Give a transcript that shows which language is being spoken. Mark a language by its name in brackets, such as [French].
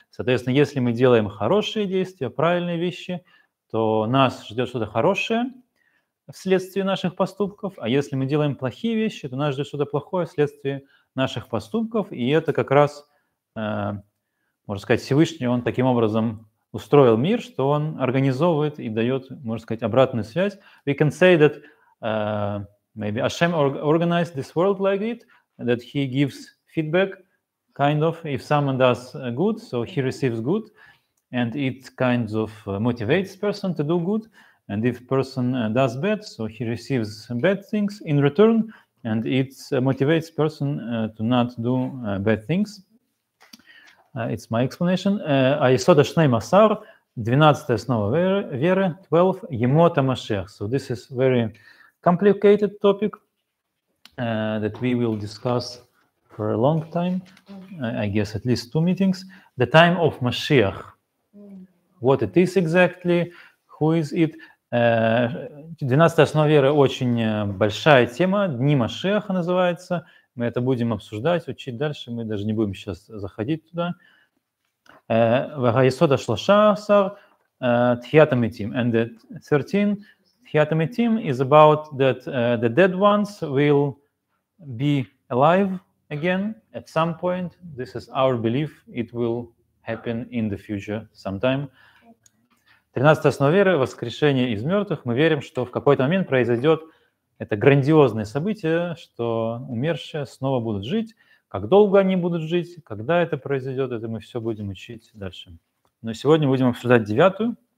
[Russian] Соответственно, если мы делаем хорошие действия, правильные вещи, то нас ждет что-то хорошее вследствие наших поступков, а если мы делаем плохие вещи, то нас ждет что-то плохое вследствие наших поступков, и это как раз, можно сказать, Всевышний, он таким образом устроил мир, что он организовывает и дает, можно сказать, обратную связь. [English] We can say that maybe Hashem organized this world like it, that he gives feedback, kind of, if someone does good, so he receives good, and it kind of motivates person to do good, and if person does bad, so he receives bad things in return, and it motivates person to not do bad things. It's my explanation. [Hebrew] Айсода Шней Масар, [Russian] 12 основа веры, [Hebrew] 12, Емота Машех. [English] So this is very complicated topic that we will discuss for a long time, I guess at least 2 meetings. The time of Mashiach. What it is exactly, who is it. [Russian] 12 основа веры очень большая тема, Дни Машеха называется. Мы это будем обсуждать, учить дальше, мы даже не будем сейчас заходить туда. [Hebrew] והיסוד ה-13, תחיית המתים. [English] And the 13, [Hebrew] תחיית המתים [English] is about that the dead ones will be alive again at some point. This is our belief. It will happen in the future sometime. [Russian] 13 основа веры, воскрешение из мертвых. Мы верим, что в какой-то момент произойдет это грандиозное событие, что умершие снова будут жить. Как долго они будут жить, когда это произойдет, это мы все будем учить дальше. Но сегодня будем обсуждать 9.